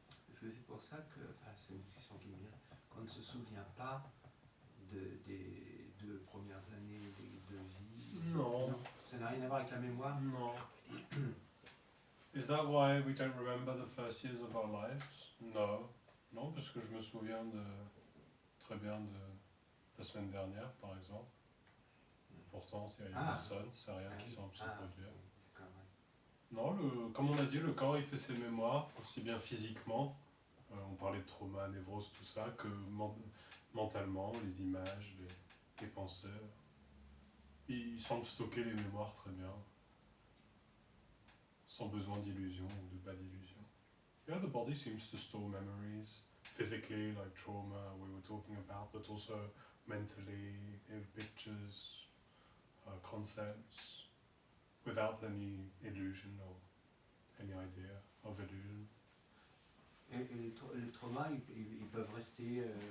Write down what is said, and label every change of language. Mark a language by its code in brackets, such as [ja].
[fr] Est-ce que c'est pour ça que, enfin, c'est une discussion qui me vient, qu'on ne se souvient pas des 2 premières années de vie? Non. Ça n'a rien à voir avec la mémoire? Non. [en] Is that why we don't remember the first years of our lives? No. [fr] Non, parce que je me souviens très bien de la semaine dernière, par exemple. Pourtant, il n'y a personne, c'est rien qui semble se produire. D'accord, ouais. Non, comme on a dit, le corps il fait ses mémoires, aussi bien physiquement, on parlait de trauma, névrose, tout ça, que mentalement, les images, les pensées. Il semble stocker les mémoires très bien, sans besoin d'illusion ou de pas d'illusion. [en] Yeah, the body seems to store memories, physically, like trauma we were talking about, but also mentally, in pictures, concepts, without any illusion or any idea of illusion. [fr] Et les traumas, ils peuvent rester...